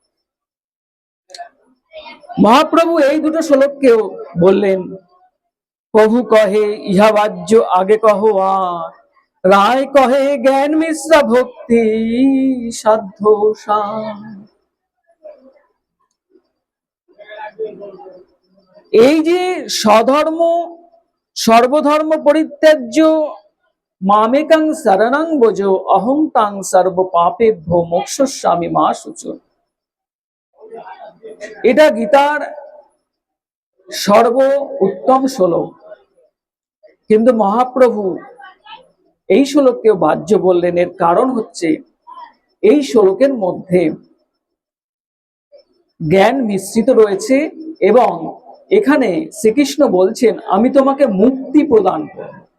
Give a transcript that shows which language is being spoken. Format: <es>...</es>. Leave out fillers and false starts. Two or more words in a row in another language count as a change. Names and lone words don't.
<bn>মহাপ্রভু এই দুটো শ্লোককেও বললেন, প্রভু কহে ইহা বাহ্য আগে কহ আর, রায় কহে জ্ঞান মিশ্রা ভক্তি সাধ্য সার। এই যে</bn> <sa>স্বধর্ম সর্বধর্ম পরিত্যাজ্য মামেকং শরণং ব্রজ অহং তাং সর্ব পাপেভ্যো মোক্ষয়িষ্যামি মা শুচো,</sa> <bn>এটা গীতার সর্ব উত্তম শ্লোক। কিন্তু মহাপ্রভু এই শ্লোককেও বাহ্য বললেন। এর কারণ হচ্ছে, এই শ্লোকের মধ্যে জ্ঞান মিশ্রিত রয়েছে এবং এখানে শ্রীকৃষ্ণ বলছেন, আমি তোমাকে মুক্তি প্রদান করব।</bn>